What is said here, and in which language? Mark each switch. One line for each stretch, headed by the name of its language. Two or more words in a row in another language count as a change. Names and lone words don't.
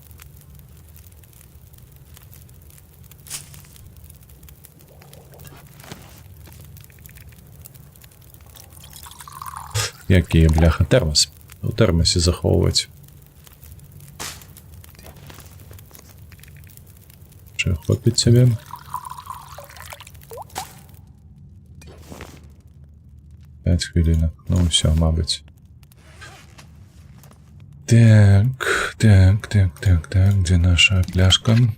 Belarusian: Які, бляха, тэрмас. У тэрмасе захоўваць. Чи хопіць цябе?
Ukrainian: Пять хвилинок. Ну все, мабуть. Так.
Russian: Где наша пляшка?